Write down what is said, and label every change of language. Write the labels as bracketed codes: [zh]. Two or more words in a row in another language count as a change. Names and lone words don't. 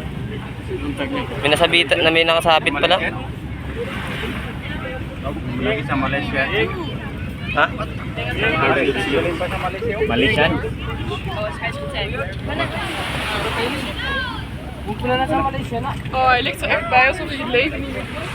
[tl] May nasabit na, may nakasabit pala. Lagi sa Malaysia. Ha? Malaysian? Wala na sa Malaysia na. [nl] Oh, hij ligt er echt bij alsof hij het leven niet meer